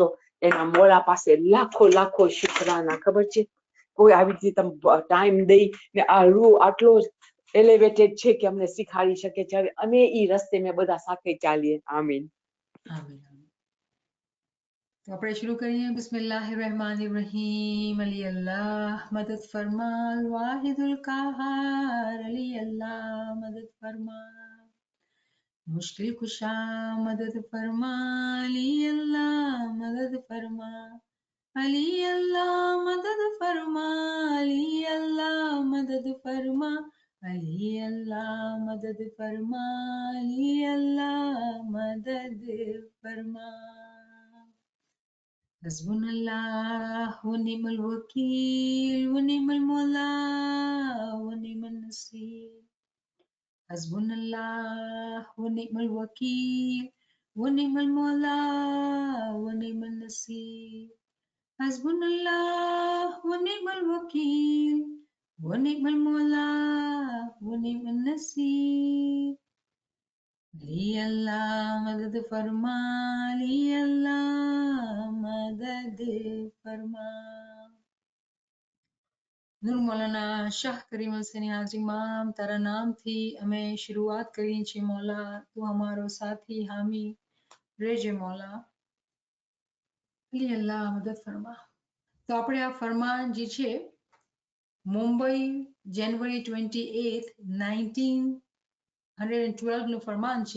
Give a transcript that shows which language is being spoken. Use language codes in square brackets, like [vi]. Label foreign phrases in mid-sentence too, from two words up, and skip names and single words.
[gu] એના મોલા પાસે લાખો લાખો શુક્રાના. ખબર છે, કોઈ આવી રીતે તમે ટાઈમ દઈ ને આ રૂહ આટલો એલિવેટેડ છે કે અમને શીખાડી શકે છે. હવે અમે ઈ રસ્તે મેં બધા સાથે ચાલીએ. આમીન આમીન. तो આપણે शुरू કરીએ. [ur] बिस्मिल्लाहिर्रहमानिर्रहीम. علی اللہ مدد فرمال, [ar] واحد القهار. [ur] علی اللہ مدد فرما، مشکل کشا مدد فرما. علی اللہ مدد فرما، علی اللہ مدد فرما, अली अल्लाह मदद फरमा. علی اللہ مدد فرما، علی اللہ مدد فرما, अली अल्लाह मदद फरमा. علی اللہ مدد فرما. [ar] حسبنا الله ونعم الوكيل ونعم المولى ونعم النصير. حسبنا الله ونعم الوكيل ونعم المولى ونعم النصير. حسبنا الله ونعم الوكيل ونعم المولى ونعم النصير. [ur] علی اللہ مدد فرما، علی اللہ مدد فرما, अली अल्लाह मदद फरमा. [gu] નૂર મૌલાના શાહ કરીમ હુસૈની હાજી ઇમામ, તારા નામથી અમે શરૂઆત કરીએ છીએ મૌલા. તું અમારો સાથી હામી રેજે મૌલા. [ur] علی اللہ مدد فرما. [gu] તો આપણે આ ફરમાન જે છે મુંબઈ જાન્યુઆરી 28, 1912 નું ફરમાન છે.